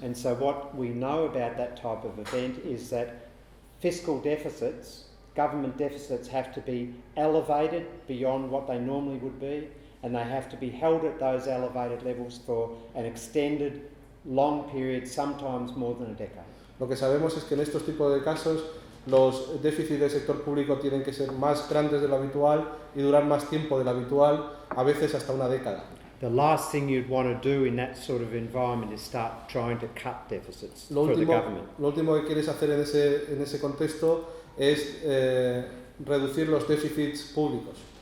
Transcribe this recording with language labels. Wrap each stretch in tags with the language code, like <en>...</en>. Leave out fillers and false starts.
<en>And so what we know about that type of event is that fiscal deficits, government deficits, have to be elevated beyond what they normally would be, and they have to be held at those elevated levels for an extended, long period, sometimes more than a decade.</en> <es>Lo que sabemos es que en estos tipos de casos los déficits del sector público tienen que ser más grandes de lo habitual y durar más tiempo de lo habitual, a veces hasta una década.</es> <en>The last thing you'd want to do in that sort of environment is start trying to cut deficits for the government.</en> <es>Lo último que quieres hacer en ese contexto es reducir los déficits públicos.</es>